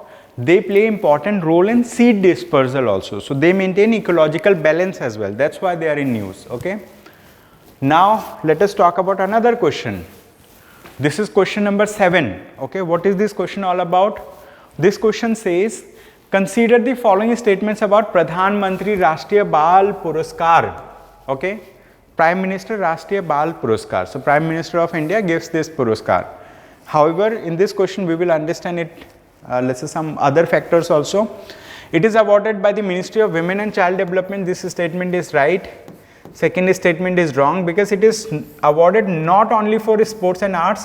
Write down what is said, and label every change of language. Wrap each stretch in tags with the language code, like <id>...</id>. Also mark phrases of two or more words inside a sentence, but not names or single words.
<en>They play important role in seed dispersal also. So they maintain ecological balance as well. That's why they are in news, okay. Now let us talk about another question. This is question number 7, okay. What is this question all about? This question says, consider the following statements about Pradhan Mantri Rashtriya Bal Puraskar, okay. Prime Minister Rashtriya Bal Puraskar. So Prime Minister of India gives this Puraskar. However, in this question we will understand it, let's say some other factors also. It is awarded by the Ministry of Women and Child Development. This statement is right. Second statement is wrong because it is awarded not only for sports and arts.</en>